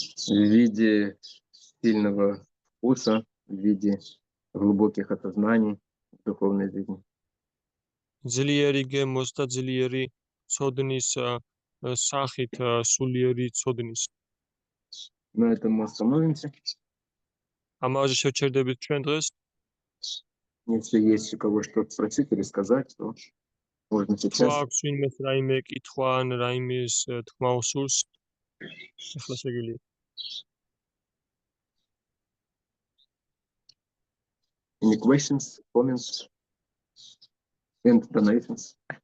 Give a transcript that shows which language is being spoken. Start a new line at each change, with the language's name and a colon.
Russian: в виде сильного вкуса, в виде глубоких осознаний в духовной жизни.
Georgian: ძლიერი გემოს და ძლიერი ცოდნის სახით სულიერი ცოდნის.
Russian: На этом мы остановимся.
Georgian: ამაზე შევჩერდებით ჩვენ დღეს.
Russian: Если есть у кого что-то спросить или сказать, то можно
Georgian: თუ
Russian: сейчас.
Georgian: აქვს ვინმეს რაიმე კითხვა ან რაიმის თქმა უსურს, ახლა შეგიძლია.
English: Any questions, comments, and donations?